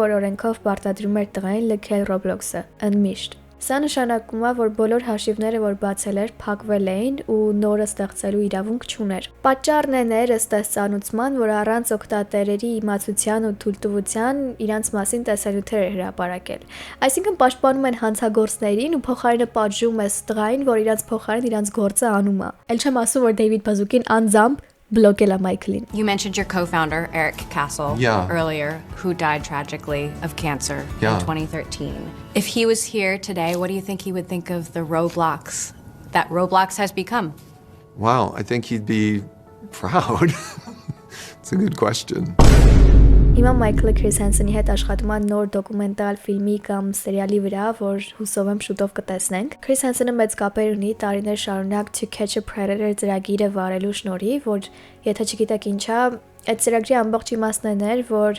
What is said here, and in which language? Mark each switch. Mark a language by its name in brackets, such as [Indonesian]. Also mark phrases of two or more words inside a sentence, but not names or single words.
[Armenian] որ օրենքով պարտադրում էր տղային լքել Roblox-ը, ընդմիշտ։ Սա նշանակում է, որ բոլոր հաշիվները, որ բացել էր, փակվել էին ու նորը ստեղծելու իրավունք չուներ։ Պատճառն է ներ ըստ ծանուցման, որ առանց օգտատերերի իմացության ու թույլտվության իրանց մասին տեսանյութեր էր հրապարակել։ Այսինքն պաշտպանում են հանցագործներին ու փոխարենը պատժում է տղային, որ իրանց փոխարեն իրանց գործը անում է։ Էլ չեմ ասում, որ Դեյվիդ Բազուկին անձամբ բլոկել է Մայքլին։ [English] You mentioned your co-founder, Eric Castle, earlier, who died tragically of cancer in 2013. If he was here today, what do you think he would think of the Roblox that Roblox has become? Wow, I think he'd be proud. It's a good question. [Armenian] Հիմա Մայքլը Քրիս Հենսոնի հետ աշխատում է նոր դոկումենտալ ֆիլմի կամ սերիալի վրա, որ հուսով եմ շուտով կտեսնենք։ Քրիս Հենսոնը մեծ կապեր ունի տարիներ շարունակ To Catch a Predator ծրագիրը վարելու շնորհիվ, որ եթե չգիտեք ինչա, այդ ծրագրի ամբողջ իմաստն էր, որ